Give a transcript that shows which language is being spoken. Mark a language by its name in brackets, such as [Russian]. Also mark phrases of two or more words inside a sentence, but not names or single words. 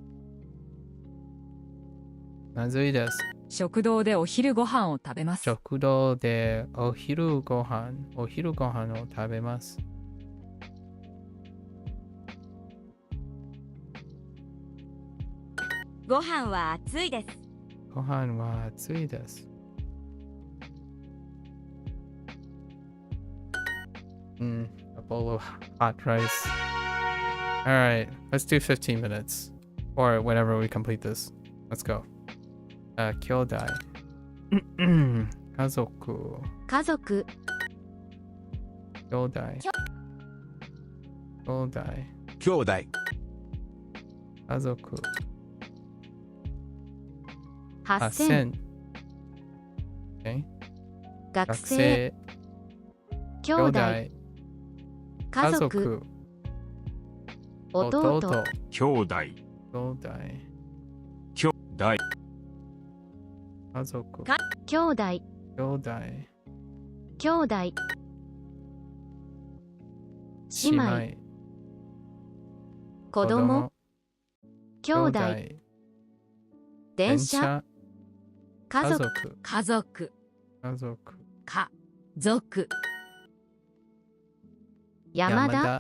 [Japanese] 食堂でお昼ご飯を食べます。食堂でお昼ご飯を食べます。ご飯は熱いです。ご飯は熱いです。 [English] A bowl of hot rice. Alright, let's do 15 minutes. Or whenever we complete this. Let's go. [Japanese] 兄弟。家族。兄弟。家族。8000。Okay. 学生。兄弟。家族。弟。兄弟。家族。兄弟。姉妹。子供。兄弟。電車。家族。山田。